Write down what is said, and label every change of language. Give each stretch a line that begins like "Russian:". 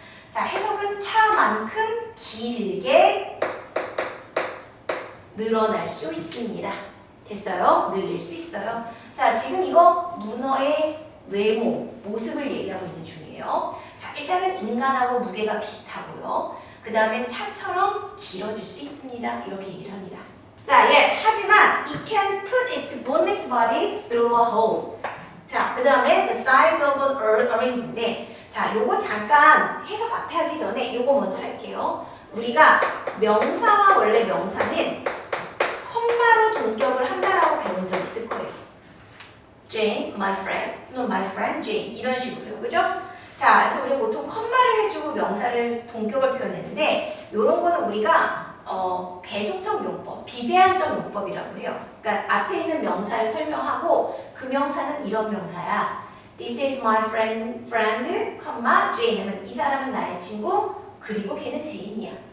Korean: 자, 해석은 차만큼 길게 늘어날 수 있습니다. 됐어요? 늘릴 수 있어요. 자, 지금 이거 문어의 외모, 모습을 얘기하고 있는 중이에요. 자, 일단은 인간하고 무게가 비슷하고요. 그 다음에 차처럼 길어질 수 있습니다. 이렇게 얘기를 합니다. 자, 예, 하지만
English: it can put its boneless body through a hole.
Korean: 자, 그 다음에
English: the size of an orange
Korean: 인데, 자, 요거 잠깐 해석 앞에 하기 전에 요거 먼저 할게요. 우리가 명사와 원래 명사는 컴마로 동격을 한다라고 배운 적 있을 거예요.
English: Jane, my friend, no, my friend Jane
Korean: 이런 식으로요, 그죠? 자, 그래서 우리 보통 컴마를 해주고 명사를 동격을 표현했는데 요런 거는 우리가 계속적 용법, 비제한적 용법이라고 해요. 그러니까 앞에 있는 명사를 설명하고 그 명사는 이런 명사야.
English: This is my friend, Jane
Korean: 하면 이 사람은 나의 친구, 그리고 걔는 제인이야.